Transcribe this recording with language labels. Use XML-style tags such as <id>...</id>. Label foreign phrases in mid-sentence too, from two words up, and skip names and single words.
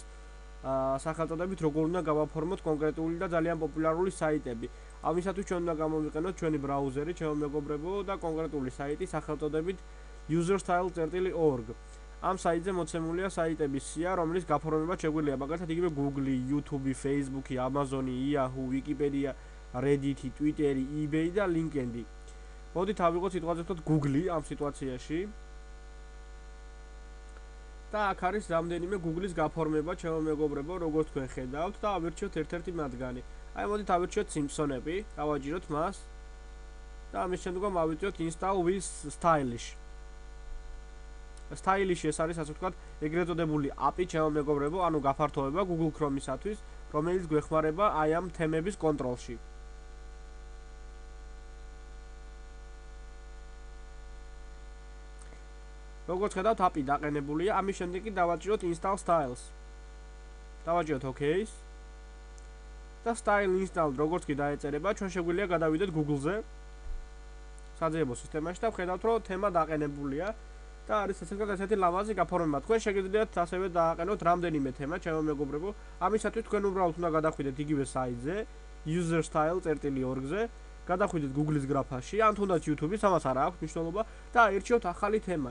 <ka>სახელწოდებით როგორ უნდა გავაფორმოთ კონკრეტული და ძალიან პოპულარული საიტები. ამისათვის ჩვენ უნდა გამოვიყენოთ ჩვენი ბრაუზერი, ჩემო მეგობრებო, და კონკრეტული საიტი სახელწოდებით userstyle.org. ამ საიტზე მოცემულია საიტების სია, რომლის გაფორმება შეგვიძლია მაგალითად იგივე Google, YouTube, Facebook, Amazon, Yahoo, Wikipedia, Reddit, Twitter, eBay და LinkedIn. მოდით ავიღოთ სიტყვაზე ვთქვათ Google ამ სიტუაციაში. და აქ არის რამდენიმე Google-ის გაფორმება, ჩემო მეგობრებო, როგორც თქვენ ხედავთ და ავირჩიოთ ერთ-ერთი მათგანი. აი მოდით ავირჩიოთ Simpsonები, დავაჭიროთ მას და ამის შემდგომ ავიწიოთ</ka> <en>install with stylish.</en> <ka>Stylish ეს არის ასე ვთქვათ, ეგრეთ წოდებული API, ჩემო მეგობრებო, ანუ გაფართოება Google Chrome-ისათვის, რომელიც გვეხმარება აი ამ თემების კონტროლში. როგორც ხედავთ, API დაყენებულია, ამის შემდეგ კი დავაჭიროთ</ka> <en>install styles.</en> <ka>დავაჭიროთ OK-ს. და</ka> <en>style install</en> <ka>როგორც კი დაეწერება, ჩვენ შეგვიძლია გადავიდეთ Google-ზე. საძიებო სისტემაში და ვხედავთ, რომ თემა დაყენებულია და არის ასე ვთქვათ ესეთი ლამაზი გაფორმება. თქვენ შეგიძლიათ ასევე დააყენოთ რამდენიმე თემა, ჩემო მეგობრებო. ამისათვის თქვენ უბრალოდ უნდა გადახვიდეთ იგივე საიტზე, userstyle.org-ზე, გადახვიდეთ Google-ის გრაფაში, ან თუნდაც YouTube-ის, ამას არ აქვს მნიშვნელობა და აირჩიოთ ახალი თემა.</ka>